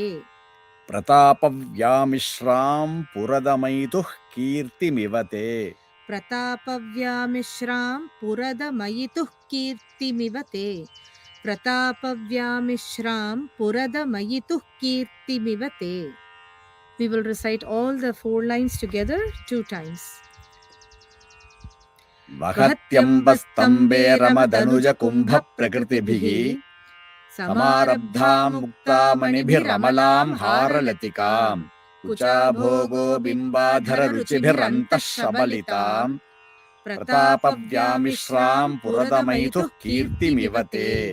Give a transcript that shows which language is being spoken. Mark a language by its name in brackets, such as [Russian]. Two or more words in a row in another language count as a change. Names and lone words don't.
[Sanskrit] प्रतापव्यामिश्रां पुरदमयितुः कीर्तिमिव ते प्रतापव्यामिश्रां पुरदमयितुः कीर्तिमिव ते प्रतापव्यामिश्रां पुरदमयितुः कीर्तिमिव ते. [English] We will recite all the 4 lines together 2 times. [Sanskrit] वहत्यम्बस्तम्बे रमदनुज कुम्भ प्रकृतिभिः समारब्धां मुक्तामणिभिरमलां हारलतिकाम् कुचाभोगो बिम्बाधररुचिभिरन्तः शबलितां प्रतापव्यामिश्रां पुरदमयितुः कीर्तिमिव ते